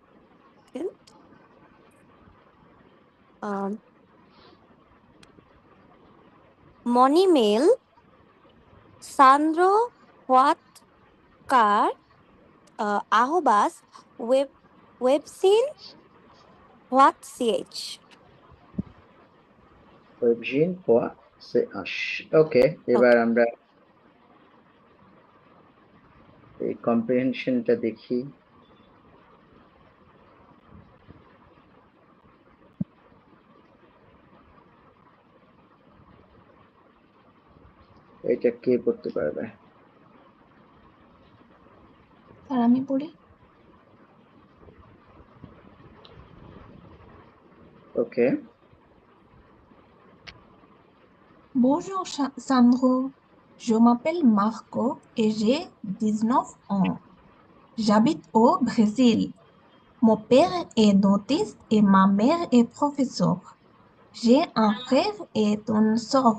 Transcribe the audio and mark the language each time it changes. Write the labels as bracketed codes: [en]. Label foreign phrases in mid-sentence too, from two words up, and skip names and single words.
[fr] Um, mon email Sandro Huatcar arrobas webscene.ch. webgene.ch। [bn] ওকে এবার আমরা এই কম্প্রিহেনশনটা দেখি। এটা কে পড়তে পারবে? স্যার আমি পড়ি। ওকে [fr] Bonjour Sandro, je m'appelle Marco et j'ai 19 ans. J'habite au Brésil. Mon père est dentiste et ma mère est professeure. J'ai un frère et une sœur.